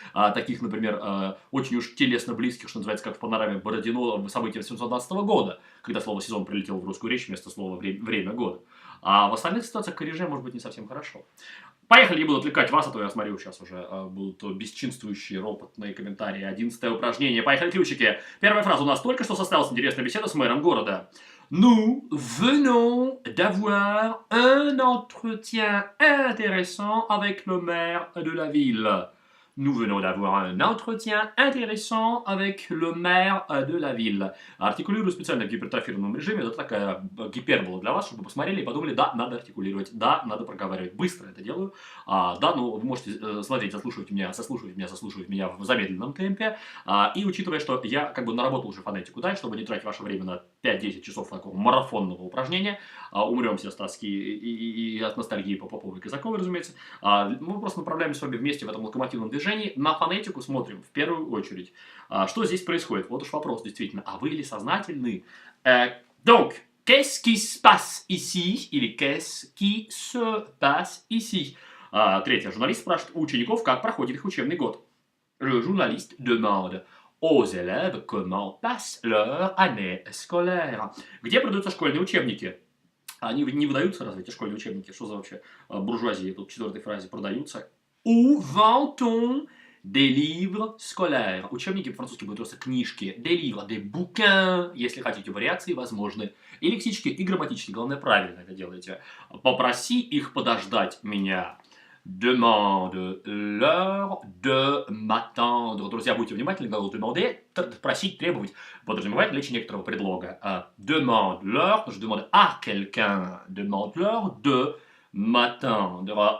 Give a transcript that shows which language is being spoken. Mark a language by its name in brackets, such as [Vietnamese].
[Russian] Таких, например, очень уж телесно близких, что называется, как в панораме Бородино, события 1812 года, когда слово «сезон» прилетело в русскую речь вместо слова «время года». А в остальных ситуациях корриже может быть не совсем хорошо. Поехали, не буду отвлекать вас, а то я смотрю, сейчас уже будут бесчинствующие ропотные комментарии. 11-е упражнение. Поехали, ключики. Первая фраза у нас только что состоялась интересная беседа с мэром города. [French] Nous venons d'avoir un entretien intéressant avec le maire de la ville. Nous venons d'avoir un entretien intéressant avec le maire de la ville. [Russian] Артикулирую специально в гипертрофированном режиме. Это такая гипербола для вас, чтобы вы посмотрели и подумали, да, надо артикулировать, да, надо проговаривать. Быстро это делаю. Да, ну, вы можете смотреть, заслушивать меня в замедленном темпе. И учитывая, что я как бы наработал уже фонетику, да, чтобы не тратить ваше время на 5-10 часов такого марафонного упражнения, умрем все с тоски и от ностальгии по Поповой и Казаковой, разумеется, мы просто направляемся с вами вместе в этом локомотивном движении. На фонетику смотрим в первую очередь. Что здесь происходит? Вот уж вопрос, действительно. А вы ли сознательны? [French] Donc, qu'est-ce qui se passe ici? Или qu'est-ce qui se passe ici? [Russian] Третье. Журналист спрашивает у учеников, как проходит их учебный год. [French] Le journaliste demande aux élèves comment passe leur année scolaire. [Russian] Где продаются школьные учебники? Они не выдаются, разве эти школьные учебники? Что за вообще буржуазия? Тут в четвертой фразе продаются. [French] Où vend-on des livres scolaires? [Russian] Учебники по-французски будут просто книжки. [French] Des livres, des bouquins. [Russian] Если хотите, вариации возможны. И лексически, и грамматически. Главное, правильно это делаете. Попроси их подождать меня. [French] Demande-leur de m'attendre. [Russian] Друзья, будьте внимательны, глагол demander, просить, требовать, подразумевает наличие некоторого предлога. [French] Demande-leur, je demande à quelqu'un, demande-leur de m'attendre.